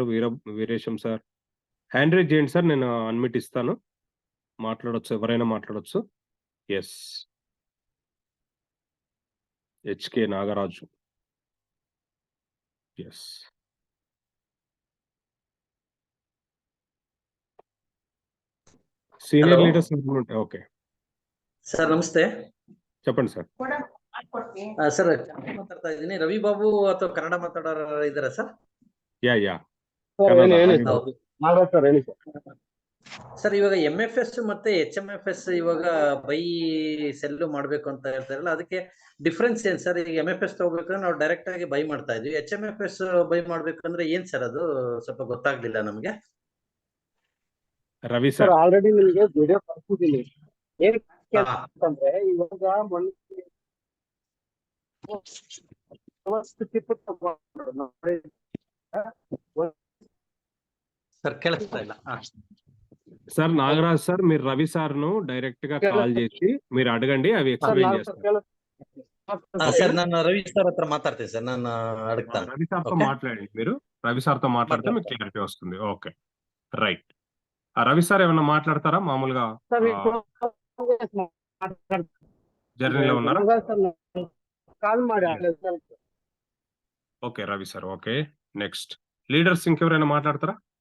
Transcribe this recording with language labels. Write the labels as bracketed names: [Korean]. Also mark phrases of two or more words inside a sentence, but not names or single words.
[Telugu] వీరేశం సార్ [English] hand raise [Telugu] చేయండి సార్, నేను అన్మిట్ ఇస్తాను, మాట్లాడొచ్చు, ఎవరైనా మాట్లాడొచ్చు. ఎస్, హెచ్కే నాగరాజు, ఎస్. [English] senior leaders okay [Kannada] ಸರ್ ನಮಸ್ತೆ. [Telugu] చెప్పండి సార్. [Kannada] ಸರ್ ಮಾತಾಡ್ತಾ ಇದ್ದೀನಿ. ರವಿ ಬಾಬು ಅಥವಾ ಕನ್ನಡ ಮಾತಾಡೋರು ಇದ್ದಾರಾ ಸರ್? ಯಾ ಸರ್ ಇವಾಗ MFS ಮತ್ತೆ HMFS ಇವಾಗ [English] buy sell [Kannada] ಮಾಡ್ಬೇಕು ಅಂತ ಹೇಳ್ತಾರಲ್ಲ, ಅದಕ್ಕೆ ಡಿಫ್ರೆನ್ಸ್ ಏನ್ ಸರ್? ಈಗ MFS ತಗೋಬೇಕಂದ್ರೆ ನಾವು ಡೈರೆಕ್ಟ್ ಆಗಿ ಬೈ ಮಾಡ್ತಾ ಇದ್ವಿ, HMFS ಬೈ ಮಾಡ್ಬೇಕಂದ್ರೆ ಏನ್ ಸರ್ ಅದು ಸ್ವಲ್ಪ ಗೊತ್ತಾಗ್ಲಿಲ್ಲ ನಮ್ಗೆ. ರವಿ ಸರ್ ಆಲ್ರೆಡಿ ನಿಮಗೆ ವಿಡಿಯೋ ಕಳಿಸಿದ್ದೀನಿ. ಏನಂದ್ರೆ ಇವಾಗ ಸರ್ ಕೇಳಿಸ್ತಾ ಇಲ್ಲ. [Telugu] సార్ నాగరాజ్ సార్, మీరు రవి సార్ ను డైరెక్ట్ గా కాల్ చేసి మీరు అడగండి, అవి ఎక్స్ప్లెయిన్ చేస్తారు. [Kannada] ಸರ್ ನಾನು ರವಿ ಸರ್ ಹತ್ರ ಮಾತಾಡ್ತೀನಿ ಸರ್, ನಾನು అడుగుతాను. [Telugu] రవి సార్ తో మాట్లాడండి, మీరు రవి సార్ తో మాట్లాడితే మీకు క్లారిటీ వస్తుంది. [English] okay right. [Telugu] రవి సార్ ఏమన్నా మాట్లాడతారా? మామూలుగా జర్నీలో ఉన్నారా? [Kannada] కాల్ ಮಾಡಿ. [Telugu] ఓకే రవి సార్, [English] okay next leaders [Telugu] ఇంకెవరైనా మాట్లాడతారా?